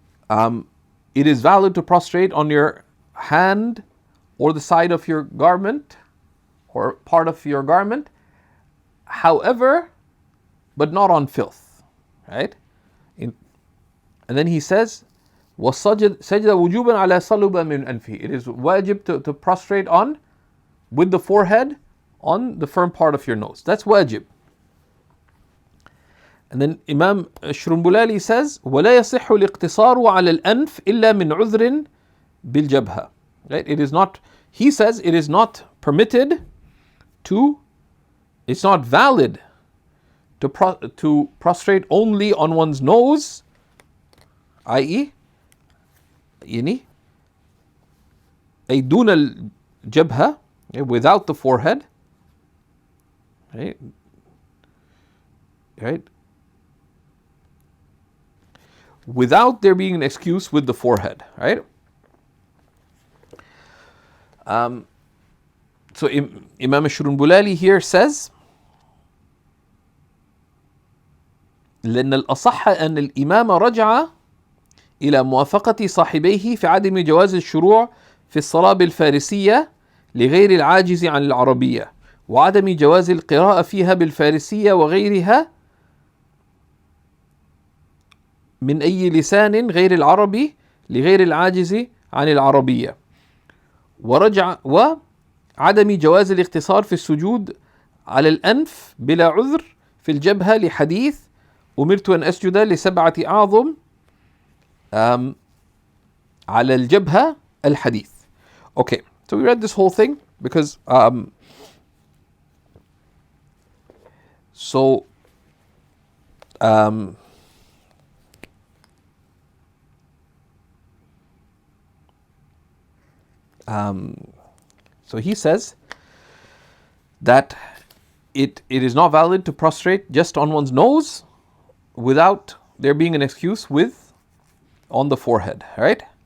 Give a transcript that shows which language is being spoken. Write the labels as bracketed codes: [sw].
[en] It is valid to prostrate on your hand or the side of your garment or part of your garment, however, but not on filth, right? And then he says, [ar] وَسَجْدَ وُجُوبًا عَلَى صَلُبًا مِنْ أَنْفِهِ. [en] It is wajib to prostrate on, with the forehead, on the firm part of your nose. That's wajib. And then Imam Shrumbulali says, [ar] وَلَا يَصِحُّ الْاقْتِصَارُ عَلَى الْأَنْفِ إِلَّا مِنْ عُذْرٍ بِالْجَبْهَةِ. [en] Right? It is not, he says, it is not permitted to, it's not valid to prostrate only on one's nose, i.e., [ar] أي دون الجبهة, [en] without the forehead, right? Right? Without there being an excuse with the forehead, right? So Imam Shrumbulali here says, [ar] لأن الأصح أن الإمام رجع إلى موافقة صاحبيه في عدم جواز الشروع في الصلاة بالفارسية لغير العاجز عن العربية، وعدم جواز القراءة فيها بالفارسية وغيرها من أي لسان غير العربي لغير العاجز عن العربية، وعدم جواز الاقتصار في السجود على الأنف بلا عذر في الجبهة لحديث أمرت أن أسجد لسبعة أعظم على الجبهة الحديث. [en] Okay, so we read this whole thing because so he says that it is not valid to prostrate just on one's nose without there being an excuse with on the forehead, right?